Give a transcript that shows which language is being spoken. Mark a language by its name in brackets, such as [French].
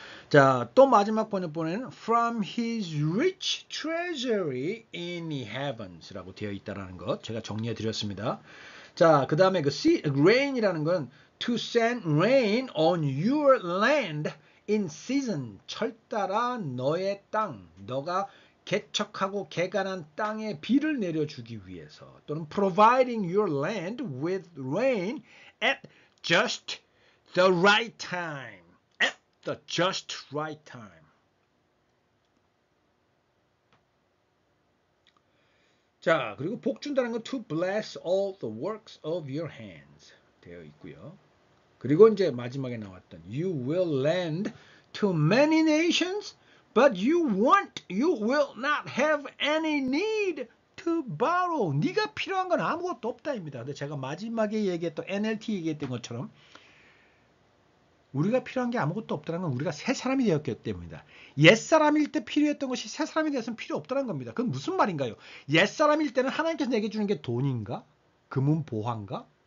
[Korean] 자, 또 마지막 번역본에는 [English] from his rich treasury in the heavens [Korean] 라고 되어 있다는 것 제가 정리해 드렸습니다. 자, 그 다음에 그 rain이라는 건 [English] to send rain on your land in season [Korean] 철따라 너의 땅, 너가 개척하고 개간한 땅에 비를 내려주기 위해서 또는 [English] providing your land with rain at just the right time. At the just right time. [Korean] 자, 그리고 복 준다는 건 [English] to bless all the works of your hands [Korean] 되어 있고요. 그리고 이제 마지막에 나왔던 [English] you will lend to many nations, but you will not have any need to borrow. [Korean] 네가 필요한 건 아무것도 없다입니다. 근데 제가 마지막에 얘기했던 NLT 얘기했던 것처럼 우리가 필요한 게 아무것도 없다는 건 우리가 새 사람이 되었기 때문입니다. 옛사람일 때 필요했던 것이 새 사람이 되어서는 필요 없다는 겁니다. 그건 무슨 말인가요? 옛사람일 때는 하나님께서 내게 주는 게 돈인가? 금은 보화인가?